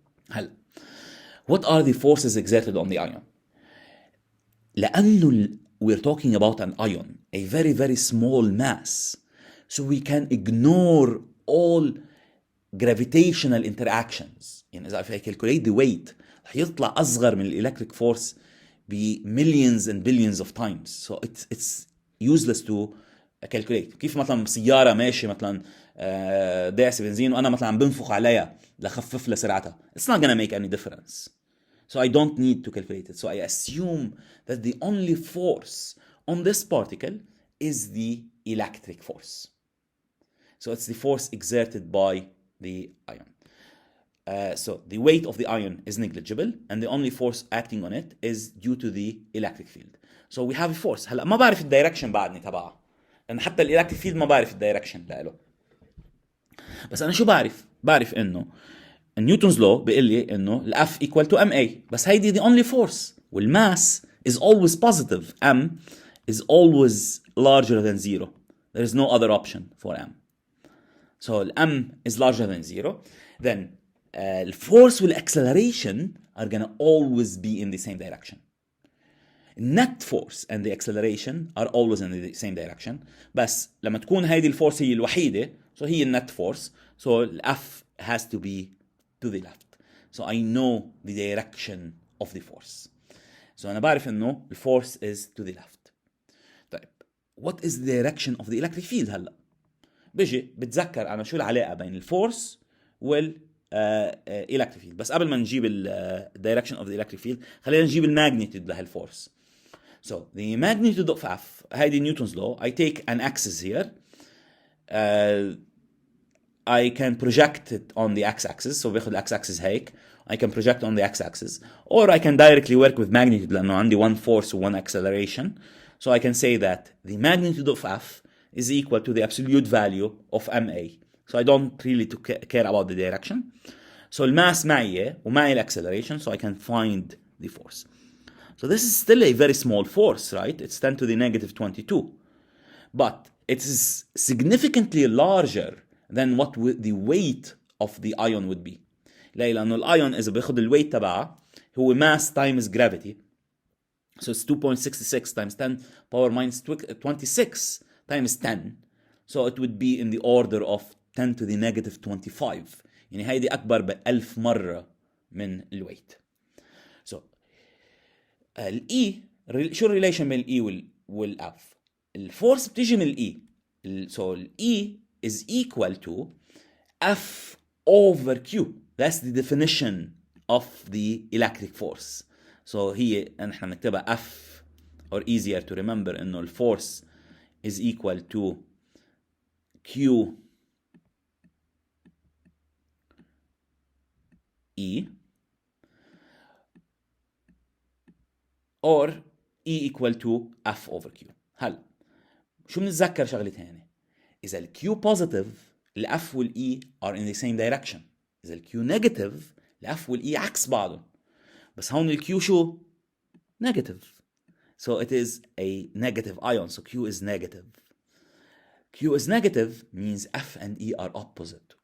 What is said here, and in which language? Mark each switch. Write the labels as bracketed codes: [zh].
[en] هلا what are the forces exerted on the ion? لأنه we're talking about an ion, a very very small mass, so we can ignore all gravitational interactions. [ar] يعني إذا [en] I calculate the weight [ar] رح يطلع أصغر من [en] electric force ب millions and billions of times. So it's useless to calculate. [ar] كيف مثلا سيارة ماشي مثلا داعسة بنزين وأنا مثلا عم بنفخ عليها لخفف لها سرعتها. [en] It's not gonna make any difference. So I don't need to calculate it. So I assume that the only force on this particle is the electric force. So it's the force exerted by the ion. So the weight of the ion is negligible, and the only force acting on it is due to the electric field. So we have a force. [ar] هلا ما بعرف الدايركشن بعدني تبعها، لأن حتى الإلكتريك فيلد ما بعرف الدايركشن لإله. بس أنا شو بعرف؟ بعرف إنه نيوتنز لو بيقول لي إنه ال F [en] equal to ma، [ar] بس هيدي [en] the only force. والmass is always positive. M is always larger than 0. There is no other option for M. So M is larger than 0. Then the force and acceleration are gonna always be in the same direction. Net force and the acceleration are always in the same direction. [ar] بس لما تكون هيدي الفورس هي الوحيدة، [en] so هي net force, so F has to be to the left. So I know the direction of the force. So [ar] أنا بعرف إنه [en] the force is to the left. [ar] طيب [en] what is the direction of the electric field [ar] هلا؟ بيجي بتذكر أنا شو العلاقة بين الفورس وال electric field. بس قبل ما نجيب [en] direction of the electric field [ar] خلينا نجيب الماgnitude لهالفورس. [en] So the magnitude of F هيدي Newton's law. I take an axis here. I can project it on the x-axis. So [ar] باخد [en] x-axis هيك. I can project on the x-axis. Or I can directly work with magnitude [ar] لأنه عندي [en] one force و one acceleration. So I can say that the magnitude of F is equal to the absolute value of ma. So I don't really care about the direction. So [ar] الماس معي ومعي الاكسلريشن, [en] so I can find the force. So this is still a very small force, right? It's 10 to the negative 22. But it is significantly larger than what the weight of the ion would be. [ar] ليه؟ لأنه الأيون إذا بياخد الويت تبعه هو [en] mass times gravity. So it's 2.66 times 10 power minus 26 times 10. So it would be in the order of 10 to the negative 25. [ar] يعني هيدي أكبر ب1000 مرة من الويت. So الإي شو الريليشن بين الإي والأف؟ الفورس بتيجي من الإي. [en] So الإي is equal to F over Q. That's the definition of the electric force. So [ar] هي نحن نكتبها [en] F, or easier to remember [ar] إنه الفورس [en] is equal to Q E, or E equal to F over Q. [ar] هل شو بنتذكر شغلتين؟ إذا ال Q positive ال F وال E [en] are in the same direction. [ar] إذا ال Q negative ال F وال E عكس بعضهم. بس هون ال Q شو؟ negative. [en] So it is a negative ion, so Q is negative. Q is negative means F and E are opposite.